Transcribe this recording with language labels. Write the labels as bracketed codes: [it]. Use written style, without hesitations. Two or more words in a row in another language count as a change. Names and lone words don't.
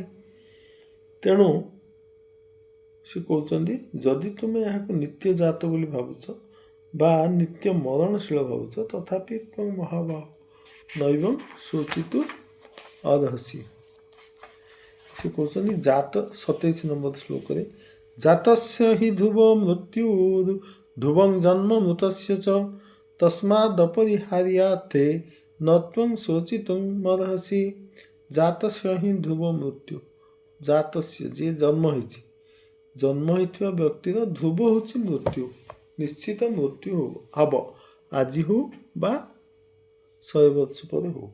[or] ତେଣୁ ସେ କହୁଛନ୍ତି ଯଦି ତୁମେ ଏହାକୁ ନିତ୍ୟ ଜାତ ବୋଲି ଭାବୁଛ ବା ନିତ୍ୟ ମରଣଶୀଳ ଭାବୁଛ, ତଥାପି [sa] ତ୍ୱଂ ମହାବାହୁ ନୈବଂ ଶୋଚିତୁ ଅର୍ହସି। [or] ସେ କହୁଛନ୍ତି ଜାତ 27 ନମ୍ବର ଶ୍ଲୋକରେ [sa] ଜାତସ୍ୟ ହି ଧ୍ରୁବ ମୃତ୍ୟୁ ଧ୍ରୁବଂ ଜନ୍ମ ମୃତସ୍ୟ च ତସ୍ମାଦପରିହାର୍ୟାର୍ଥେ न त्वं ଶୋଚିତୁଂ ମର୍ହସି। ଜାତସ୍ୟ ହି ଧ୍ରୁବ ମୃତ୍ୟୁ, [or] ଜାତସ୍ୟ ଯିଏ ଜନ୍ମ ହେଇଛି, ଜନ୍ମ ହେଇଥିବା ବ୍ୟକ୍ତିର ଧ୍ରୁବ ହେଉଛି ମୃତ୍ୟୁ, ନିଶ୍ଚିତ ମୃତ୍ୟୁ ହେବ, ଆଜି ହଉ ବା 100 ବର୍ଷ ପରେ ହଉ।